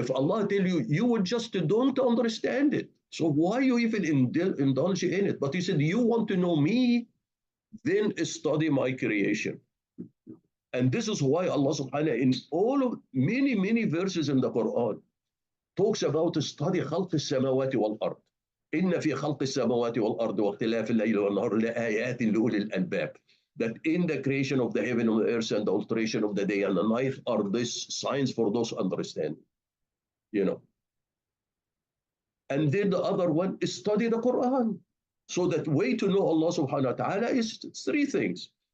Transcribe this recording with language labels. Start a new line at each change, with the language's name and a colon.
English: If Allah tell you, you would just don't understand it. So why you even indulge in it? But He said, you want to know me, then study my creation. And this is why Allah subhanahu wa ta'ala, in all of many verses in the Quran, talks about study خلق السماوات والأرض.
Arabic: إن في خلق السماوات والأرض واختلاف الليل والنهار لآيات لأولي الألباب.
English: that in the creation of the heaven and the earth and the alteration of the day and the night are these signs for those understanding, you know. And then the other one is study the Quran. So that way to know Allah subhanahu wa ta'ala is three things.